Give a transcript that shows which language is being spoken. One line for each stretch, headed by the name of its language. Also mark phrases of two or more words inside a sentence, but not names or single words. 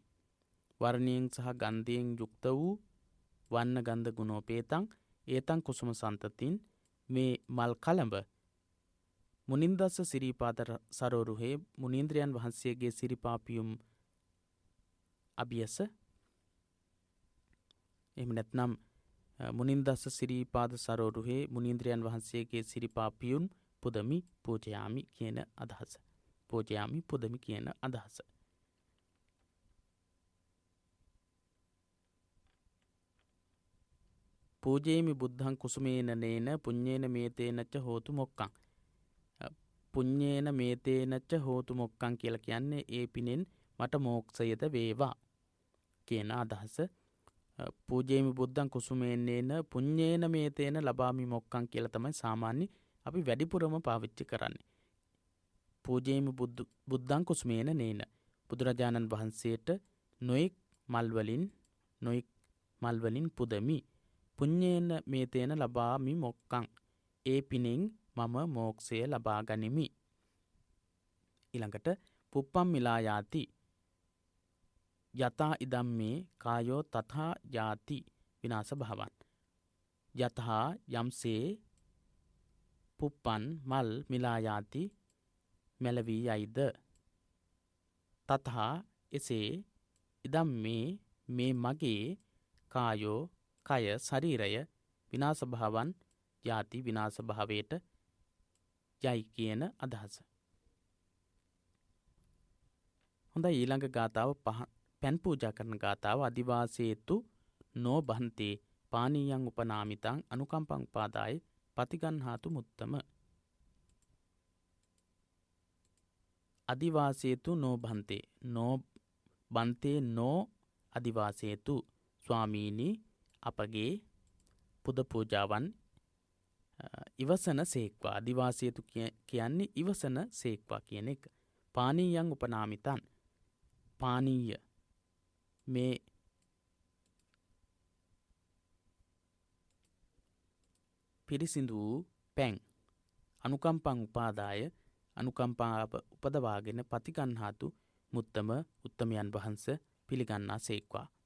Sinhala: වර්ණයෙන් සහ ගන්ධයෙන් යුක්ත වූ
Pali: වන්න ගන්ධ ගුණෝපේතං ඒතං කුසුම සන්තතින්
Sinhala: මේ මල් කලඹ
Pali: මුනින්දස්ස සිරීපාද සරෝරුහේ
Sinhala: මුනීන්ද්‍රයන් වහන්සේගේ සිරිපා පියුම් අභියස, එහෙම නැත්නම්
Pali: මුනින්දස්ස සිරීපාද සරෝරුහේ
Sinhala: මුනීන්ද්‍රයන් වහන්සේගේ සිරිපා පියුම් පුදමි පූජයාමි කියන අදහස. පූජයාමි පුදමි කියන අදහස.
Pali: පූජේමි බුද්ධං කුසුමේන නේන පුඤ්ඤේන මේතේනච්ච හෝතු මොක්කං. පුඤ්ඤේන මේතේනච්ච හෝතු මොක්කං
Sinhala: කියලා කියන්නේ ඒ පිනෙන් මට මෝක්ෂයද වේවා කියන අදහස.
Pali: පූජේමි බුද්ධං කුසුමේන නේන පුඤ්ඤේන මේතේන ලබාමි මොක්කං
Sinhala: කියලා තමයි සාමාන්‍ය අපි වැඩිපුරම පාවිච්චි කරන්නේ.
Pali: පූජේමි බුද්ධං කුසුමේන නේන,
Sinhala: බුදුරජාණන් වහන්සේට නොයෙක් මල්වලින් පුදමි.
Pali: පුඤ්ඤේන මේතේන ලබාමි මොක්කං,
Sinhala: ඒ පිනෙන් මම මෝක්ෂය ලබා ගනිමි.
Pali: ඊළඟට පුප්පම් මිලා යාති යතා ඉදම්මේ කායෝ තථා යාති විනාශ භවං.
Sinhala: යතහා යම්සේ පුප්පන් මල්
Pali: මිලා යාති
Sinhala: මැලවී යයිද, තතහා එසේ ඉදම් මේ මගේ කායෝ කය ශරීරය
Pali: විනාශ භාවන් යාති
Sinhala: විනාශ භාවයට යයි කියන අදහස. හොඳයි ඊළඟ ගාථාව පැන් පූජා කරන ගාථාව
Pali: අදිවාසේතු නෝ බන්තේ පානීයං උපනාමිතං අනුකම්පං උපාදාය පතිගන්හාතු මුත්තම. අදිවාසේතු නෝ බන්තේ නෝ බන්තේ නෝ අදිවාසේතු
Sinhala: ස්වාමීනි අපගේ පුද පූජාවන් ඉවසන සේක්වා. අදිවාසේතු කියන්නේ ඉවසන සේක්වා කියන එක.
Pali: පානීයං උපනාමිතං
Sinhala: පානීය මේ පිරිසිදු වූ පැන්
Pali: අනුකම්පං උපාදාය
Sinhala: අනුකම්පාව උපදවාගෙන
Pali: පතිගන්හාතු මුත්තම
Sinhala: උත්තමයන් වහන්ස පිළිගන්නා සේක්වා.